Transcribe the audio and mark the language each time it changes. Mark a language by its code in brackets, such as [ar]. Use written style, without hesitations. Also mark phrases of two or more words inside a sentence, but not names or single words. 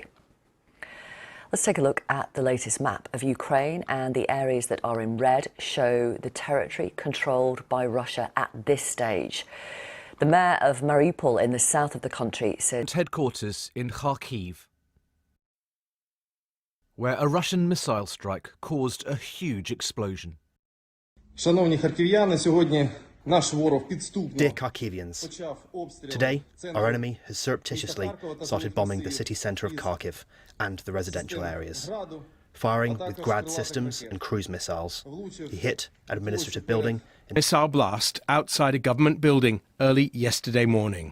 [en] Let's take a look at the latest map of Ukraine, and the areas that are in red show the territory controlled by Russia at this stage. The mayor of Mariupol in the south of the country said headquarters in Kharkiv, where a Russian missile strike caused a huge explosion. [uk] Шановні харків'яни, сьогодні наш ворог підступно. [en] Dear Kharkivians, today our enemy has surreptitiously started bombing the city centre of Kharkiv and the residential areas, firing with Grad systems and cruise missiles. He hit an administrative building. Missile blast outside a government building early yesterday morning.